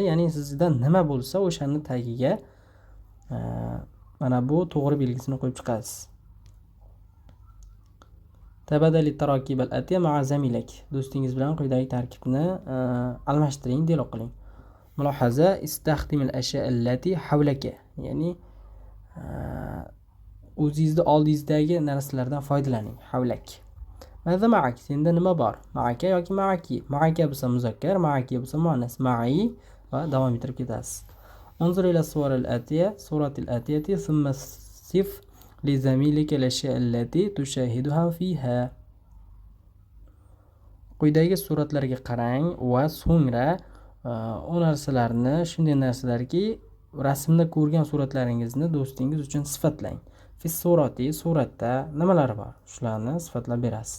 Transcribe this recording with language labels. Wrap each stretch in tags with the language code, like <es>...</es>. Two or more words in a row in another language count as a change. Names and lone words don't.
<uz>Ya'ni sizda nima bo'lsa, o'shani tagiga mana bu to'g'ri belgisini qo'yib chiqasiz.</uz> <ar>تبادل تراكيب الآتية مع زميلك.</ar> <uz>Do'stingiz bilan quyidagi tarkibni almashtiring, dialog qiling.</uz> <ar>ملاحظة استخدم الأشياء التي حولك.</ar> <uz>Ya'ni o'zingizning oldingizdagi narsalardan foydalaning. Hawlak.</uz> <ar>ماذا معك,</ar> <uz>senda nima bor? Ma'aka yoki ma'aki. Ma'aka bo'lsa muzakkar, ma'aki bo'lsa muannas. Ma'i va davom ettirib ketasiz.</uz> <ar>انظر إلى صور الآتية، الصورة الآتية، ثم صف لزميلك الأشياء التي تشاهدها فيها.</ar> <uz>Quyidagi suratlarga qarang va so'ngra o narsalarni, shunday narsalarki, rasmda ko'rgan suratlaringizni do'stingiz uchun sifatlang.</uz> <ar>في صورة,</ar> <uz>suratda nimalar bor? Shularni sifatlab berasiz.</uz>